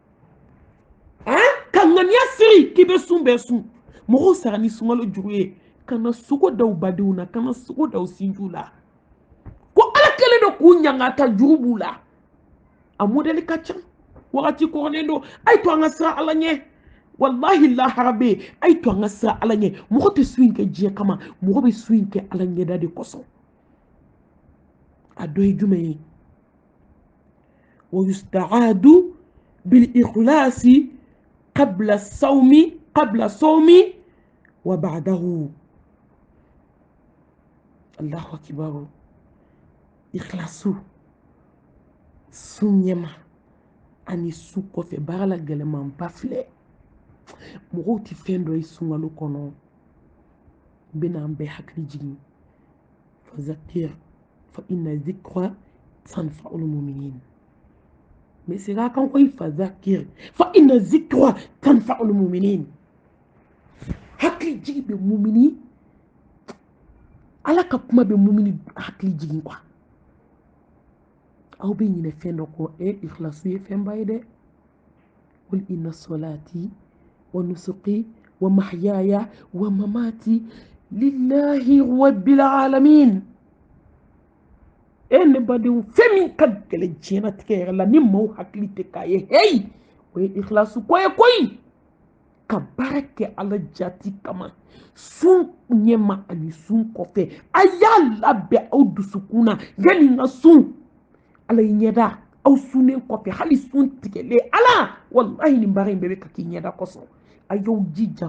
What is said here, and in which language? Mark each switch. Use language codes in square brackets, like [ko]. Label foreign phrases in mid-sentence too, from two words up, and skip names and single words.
[bm] ka ŋaniya siri k'i bɛ sun bɛɛ sun mɔgɔw sara ni sunkalo juru ye kana sogo da u badenw na kana sogo da u sinjiw la ko ala kelen do k'u ɲangata juru b'u la a modèle ka ca wagati kɔrɔlen do a ye to an ka siran ala ɲɛ wallahi lahara bɛ yen a ye to an ka siran ala ɲɛ mɔgɔ tɛ su in kɛ diɲɛ kama mɔgɔ bɛ su in kɛ ala ɲɛda de kosɔn a dɔ ye jumɛn ye [ar] ويستعد بالإخلاص قبل الصوم وبعده الله أكبر الإخلاص [bm] sun ɲɛma ani su kɔfɛ baara la gɛlɛmanba filɛ mɔgɔw tɛ fɛn dɔ ye sunkalo kɔnɔ n bɛna an bɛɛ hakili jigin [ar] فذكر فإن الذكرى تنفع المؤمنين [fr] mais c'est là quand il [ar] فذكر فإن الذكرى تنفع المؤمنين [bm] hakili jigin bɛ mumini ala ka kuma bɛ mumini hakili jigin quoi aw bɛ ɲinɛ fɛn dɔ kɔ ikhlasu ye fɛnba ye dɛ [ar] قل إن صلاتي ونسكي ومحياي ومماتي لله رب العالمين [bm] ne badenw fɛn min ka gɛlɛn diɲɛlatigɛ yɛrɛ la ni maaw hakili tɛ k'a ye heyi o ye ikhlasu ko ye koyi ka baara kɛ ala jati kama sun ɲɛma ani sun kɔfɛ a y'a labɛn aw dusukun na yanni n ka sun ala y'i ɲɛda aw sunnen kɔfɛ hali sun tigɛlen ala wallahi nin baara in bɛɛ bɛ ka k'i ɲɛda kosɔn a y'aw jija